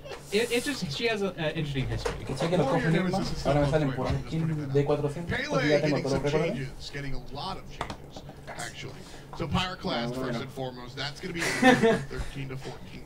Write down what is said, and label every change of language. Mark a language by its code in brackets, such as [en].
[en] It's just, she has an interesting history. [es] Que cheque los cofres, ahora me salen por skin de 400, porque ya tengo todos los récords. [en] Getting a lot of changes, actually. So Pyroclast, first and foremost, that's going to be 13 to 14.